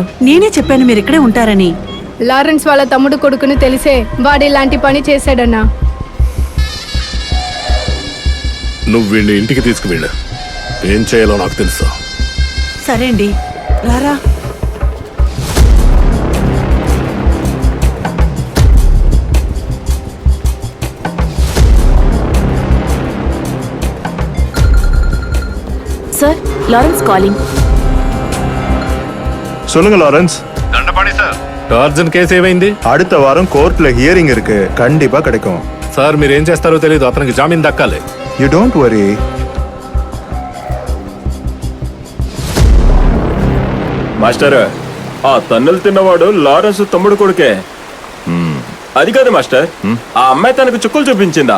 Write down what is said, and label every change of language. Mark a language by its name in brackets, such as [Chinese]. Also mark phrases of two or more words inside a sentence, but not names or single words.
[Telugu] నేనే చెప్పాను మీరు ఇక్కడే ఉంటారని. లారెన్స్ వాళ్ళ తమ్ముడు కొడుకుని తెలిసే వాడు ఇలాంటి పని చేశాడన్నా. నువ్వు వీడిని ఇంటికి తీసుకువెళ్ళు. ఏం చేయాలో నాకు తెలుసు. సరే అండి, రారా. [Tamil] சார், லாரன்ஸ் காலிங். சொல்லுங்க லாரன்ஸ். [Telugu] దండపాణి సార్, టార్జన్ కేసు ఏమైంది? [Tamil] அடுத்த வாரம் கோர்ட்ல ஹியரிங் இருக்கு, கண்டிப்பா கிடைக்கும். [Telugu] సార్ మీరు ఏం చేస్తారో తెలియదు, అతనికి జామీన్ దక్కాలి. [English] you don't worry. [Telugu] మాస్టర్, ఆ తన్నులు తిన్నవాడు లారెన్స్ తమ్ముడు కొడుకే. అది కాదు మాస్టర్, ఆ అమ్మాయి తనకు చుక్కలు చూపించిందా?